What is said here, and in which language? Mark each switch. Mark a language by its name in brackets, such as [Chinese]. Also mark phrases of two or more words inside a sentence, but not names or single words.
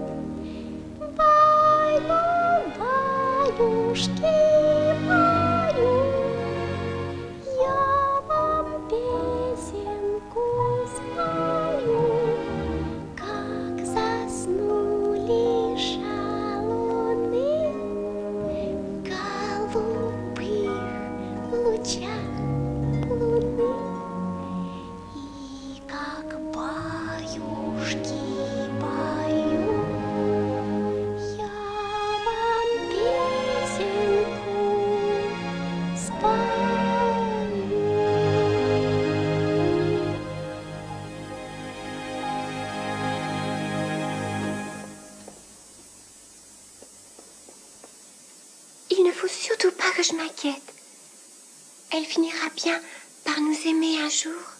[Russian] Баю, баюшки, баю, я вам песенку спою, как заснули шалуны в голубых лучах луны. И как баюшки баю, я вам песенку спою. [French] Il ne faut surtout pas que je m'inquiète. Elle finira bien par nous aimer un jour.